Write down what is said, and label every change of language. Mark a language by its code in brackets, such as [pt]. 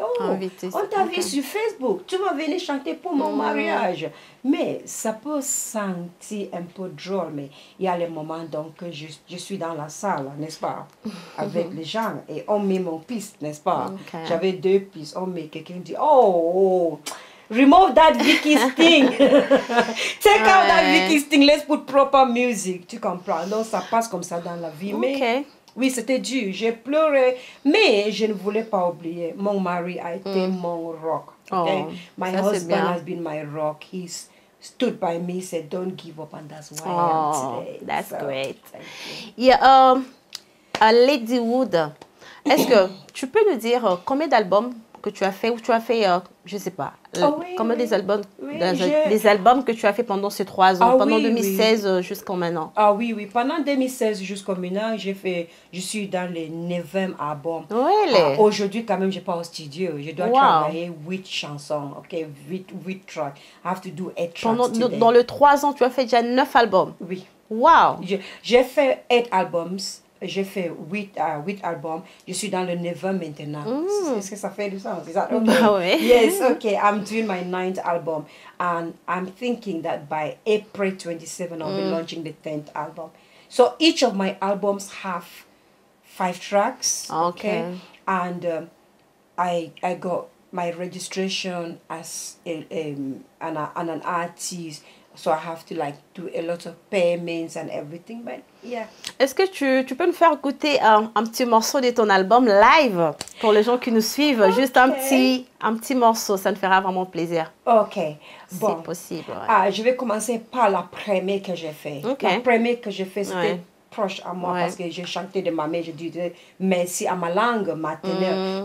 [fr] Oh, on t'a vu sur Facebook, tu vas venir chanter pour mon mariage. Mais ça peut sentir un peu drôle, mais il y a les moments donc que je suis dans la salle, n'est-ce pas, avec les gens et on met mon piste, n'est-ce pas. J'avais 2 pistes, on met quelqu'un dit oh, [en] remove that Vicky's thing. Take out that Vicky's thing, let's put proper music. [fr] Tu comprends? Donc ça passe comme ça dans la vie. Mais oui, c'était dur. J'ai pleuré, mais je ne voulais pas oublier. Mon mari a été mon rock. Okay? [en] My husband has been my rock. He's stood by me, said, "Don't give up," and that's why I am today. That's great. [fr] Yeah, Lady Wood, est-ce que tu peux nous dire combien d'albums que tu as fait ou tu as fait, je ne sais pas, combien des albums, des albums que tu as fait pendant ces 3 ans, pendant 2016 jusqu'à maintenant? Ah oui, pendant 2016 jusqu'à maintenant, je suis dans le 9e album. [en] Really? [fr] Aujourd'hui, quand même, je pars au studio. Je dois travailler 8 chansons, ok, [en] 8 tracks. I have to do 8 tracks today. [fr] Dans les 3 ans, tu as fait déjà 9 albums? Oui. Wow! J'ai fait 8 albums. J'ai fait 8 albums. Je suis dans le 9e maintenant. Est-ce que ça fait du sens? [en] Is that okay? [fr] Bah ouais. [en] Yes, okay. I'm doing my 9th album. And I'm thinking that by April 27, I'll be launching the 10th album. So each of my albums have 5 tracks. Okay. And I got my registration as an artist. So I have to like do a lot of payments and everything, but yeah. [fr] Est-ce que tu peux nous faire goûter un petit morceau de ton album live pour les gens qui nous suivent? Juste un petit morceau, ça nous fera vraiment plaisir. Ok. Bon. C'est possible. Ouais. Je vais commencer par la première que j'ai fait. La première que j'ai fait, c'était proche à moi parce que j'ai chanté de ma mère. Je disais merci à ma langue maternelle.